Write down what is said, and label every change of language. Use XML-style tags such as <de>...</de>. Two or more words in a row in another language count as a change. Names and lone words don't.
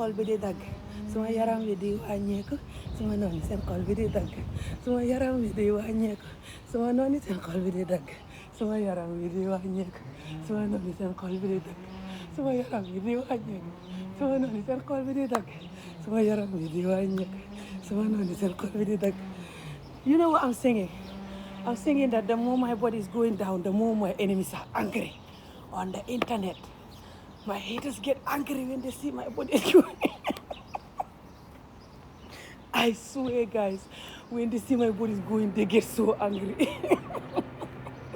<wo>xol bi di dagg suma yaram bi di wàññeeku suma noon yi seen xol bi di dagg suma yaram bi di wàññeeku suma noon yi seen xol bi di dagg suma yaram bi di wàññeeku suma noon yi seen xol bi di dagg suma yaram bi di wàññeeku suma noon yi seen xol bi di dagg suma yaram bi di wàññeeku suma noon yi seen xol bi di dagg.</wo> <en>You know what I'm singing? I'm singing that the more my body is going down, the more my enemies are angry on the internet. My haters get angry when they see my body is going. I swear, guys, when they see my body is going, they get so angry.</en>